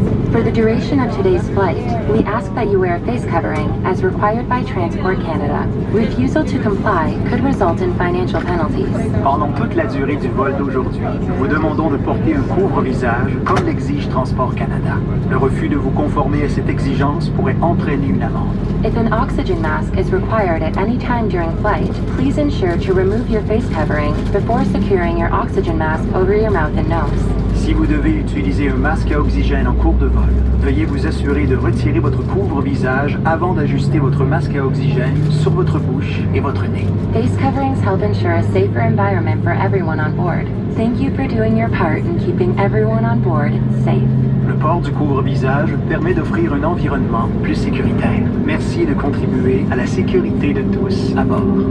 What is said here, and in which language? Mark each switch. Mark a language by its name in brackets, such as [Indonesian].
[English] For the duration of today's flight, we ask that you wear a face covering as required by Transport Canada. Refusal to comply could result in financial penalties. [French] Pendant toute la durée du vol d'aujourd'hui, nous vous demandons de porter un couvre-visage comme l'exige Transport Canada. Le refus de vous conformer à cette exigence pourrait entraîner une amende. [English] If an oxygen mask is required at any time during flight, please ensure to remove your face covering before securing your oxygen mask over your mouth and nose. [French] Si vous devez utiliser un masque à oxygène en cours de vol, veuillez vous assurer de retirer votre couvre-visage avant d'ajuster votre masque à oxygène sur votre bouche et votre nez. [English] Face coverings help ensure a safer environment for everyone on board. Thank you for doing your part in keeping everyone on board safe. [French] Le port du couvre-visage permet d'offrir un environnement plus sécuritaire. Merci de contribuer à la sécurité de tous à bord.